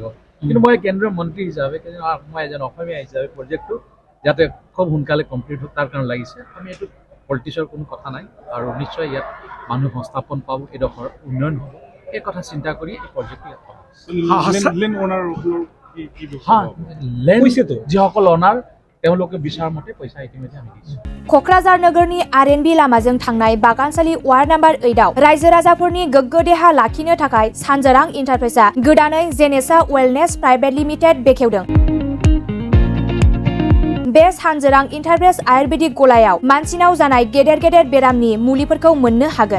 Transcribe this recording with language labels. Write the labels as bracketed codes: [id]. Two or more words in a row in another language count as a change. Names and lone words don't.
[as] কিন্তু মই কেন্দ্ৰীয় মন্ত্ৰী হিচাপে, মই এজন অসমীয়া হিচাপে প্ৰজেক্টটো যাতে খুব সোনকালে কমপ্লিট হওক তাৰ কাৰণে লাগিছে। আমি এইটো পলিটিক্সৰ কোনো কথা নাই, আৰু নিশ্চয় ইয়াত মানুহ সংস্থাপন পাব, এডোখৰ উন্নয়ন হ'ব, এই কথা চিন্তা কৰি এই প্ৰজেক্টটো ইয়াত যিসকল অনাৰ তেওঁলোকে বিচৰা মতে পইচা ইতিমধ্যে আমি দিছোঁ। [brx] क'क्राझार नोगोरनि आर.एन.बी लामाजों थांनाय बागानसालि वार्ड नम्बर 8आव रायजो राजाफोरनि गोग्गो देहा लाखिनो थाखाय सानजोरां इन्टारप्राइजआ गोदानै जेनेसा वेलनेस प्राइभेट लिमिटेड बेखेवदों। बे सानजोरां इन्टारप्राइज आयुर्वेदिक गलायाव मानसिनाव जानाय गेदेर गेदेर बेरामनि मुलिफोरखौ मोननो हागोन।